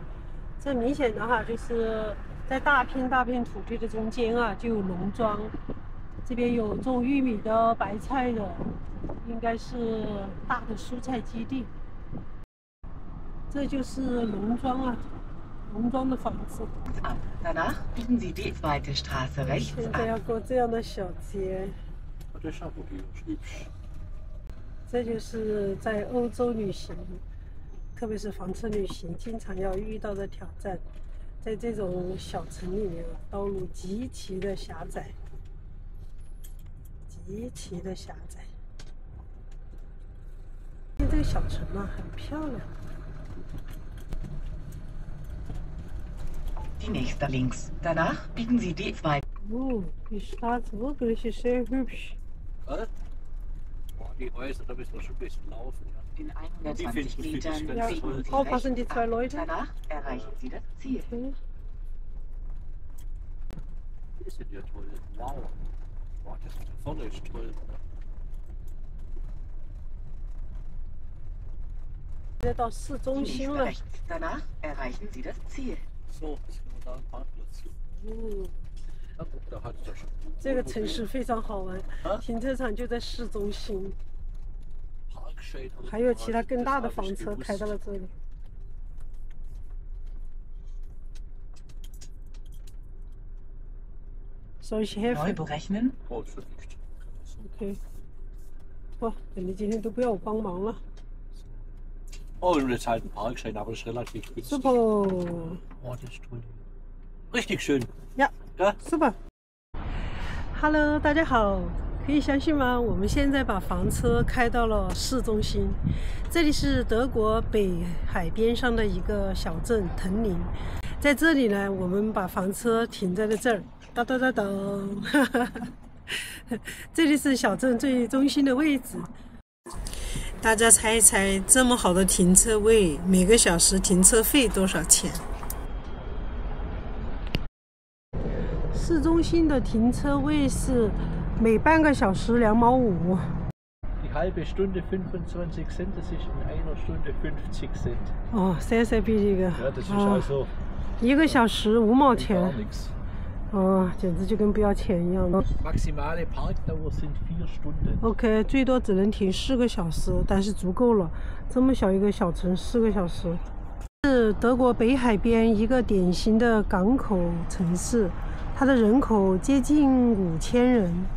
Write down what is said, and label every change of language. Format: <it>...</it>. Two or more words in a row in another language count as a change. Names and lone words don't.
<zh>这明显的哈，就是在大片土地的中间啊，就有农庄。这边有种玉米的、白菜的，应该是大的蔬菜基地。这就是农庄啊。农庄的房子。</zh> <de>Danach biegen Sie die zweite Straße rechts ab.</de> <zh>现在要过这样的小街。这就是在欧洲旅行，特别是房车旅行，经常要遇到的挑战。在这种小城里面，道路极其的狭窄，极其的狭窄。这个小城啊，很漂亮。</zh> <de>Die nächste links. Danach biegen Sie die zweite. Oh, die Stadt wirklich ist sehr hübsch. Die Häuser, da müssen wir schon ein bisschen laufen. Ja. In 120 Metern ja, biegen Sie aufpassen, die rechts zwei ab. Leute. Danach erreichen Sie das Ziel. Okay. Die sind ja toll. Wow. Wow, das da vorne ist toll.</de> <zh>现在到市中心了。</zh> <de>Danach erreichen Sie das Ziel. So, jetzt können wir da einen Parkplatz suchen. Na gut, da hat es ja schon.</de> <zh>这个城市非常好玩，停车场就在市中心，还有其他更大的房车开到了这里。</zh> <de>Soll ich helfen? Neu berechnen. Oh, schon nicht. Okay.</de> <zh>哇，你今天都不要我帮忙了。</zh> <de>Oh, und jetzt halt ein Parkschein, aber das ist relativ günstig. Super. Oh, das ist toll. Richtig schön. Ja, ja? Super.</de> <zh>Hello， 大家好，可以相信吗？我们现在把房车开到了市中心，这里是德国北海边上的一个小镇藤林。在这里呢，我们把房车停在了这儿，哒哒哒哒，这里是小镇最中心的位置。大家猜一猜，这么好的停车位，每个小时停车费多少钱？市中心的停车位是每半个小时2毛5。</zh> <de>Die halbe Stunde 25 Cent, das ist in einer Stunde 50 Cent.</de> <zh>哦，</zh> <de>sehr sehr billig。 Ja, das ist also</de> <zh>1 个小时5毛钱。</zh> <de>gar nichts.</de> <zh>哦，简直就跟不要钱一样的。</zh> <de>Maximale Parkdauer sind 4 Stunden.</de> <zh>OK， 最多只能停4个小时，但是足够了。这么小一个小城，4个小时。是德国北海边一个典型的港口城市，它的人口接近5000人。</zh>